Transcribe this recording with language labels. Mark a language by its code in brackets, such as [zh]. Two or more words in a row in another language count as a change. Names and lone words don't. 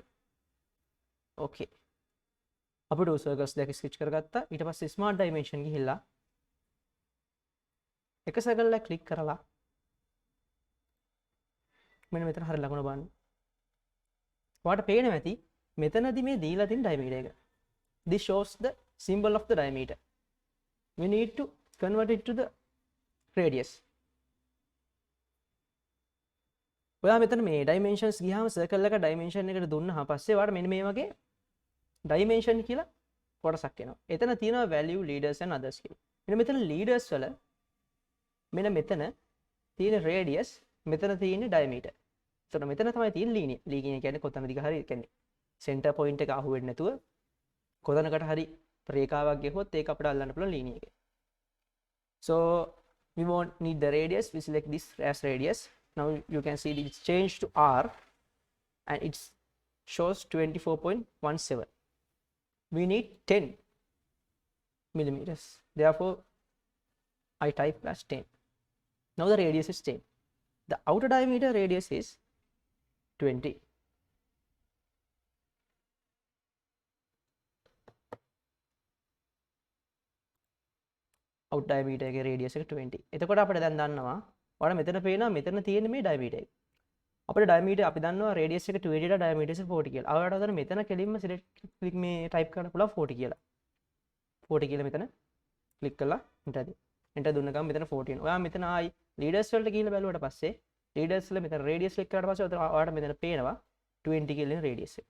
[si] okay. අපි [en] two circles [si] දෙක sketch කරගත්තා. ඊට පස්සේ [en] smart dimension [si] ගිහිල්ලා එක circle එක click කරලා මෙන්න මෙතන හරිය ලකුණ බලන්න. ඔයාලට පේනවා ඇති මෙතනදී මේ දීලා තියෙන diameter එක. [en] This shows the symbol of the diameter. We need to convert it to the radius. [si] ඔයා මෙතන මේ dimensions ගියාම circle එක dimension එකට දුන්නාම පස්සේ ඔයාලට මෙන්න මේ වගේ dimension කියලා කොටසක් එනවා. එතන තියෙනවා [en] value, leaders and others [si] කියලා. මෙන්න මෙතන leaders වල මෙන්න මෙතන තියෙන radius, මෙතන තියෙන diameter. එතන මෙතන තමයි තියෙන linear. linear කියන්නේ කොතනද හරි කියන්නේ [en] center point [si] එක අහු වෙන්නේ නැතුව කොතනකට හරි රේඛාවක් ගෙහුවොත් ඒක අපිට අල්ලන්න පුළුවන් linear එක. [en] So we won't need the radius. We select this as radius. Now you can see it's changed to R and it shows 24.17. We need 10 millimeters. Therefore, I type as 10. Now the radius is 10. The outer diameter radius is 20. Out diameter [si] එකේ radius එක 20. එතකොට අපිට දැන් දන්නවා ඔයාලා මෙතන පේනවා මෙතන තියෙන මේ diameter එක. අපිට diameter අපි දන්නවා radius එක 20 ට diameter එක 40 කියලා. ඔයාලට උදේට මෙතන කෙලින්ම select මේ type කරන්න පුළුවන් 40 කියලා. 40 කියලා මෙතන click කරලා enter දෙන්න. enter දුන්න ගමන් මෙතන 40 වෙනවා. ඔයා මෙතන ආයි leaders වලට ගිහිල්ලා බැලුවට පස්සේ leaders වල මෙතන radius click කරාට පස්සේ ඔයාලට මෙතන පේනවා 20 කියලා radius එක.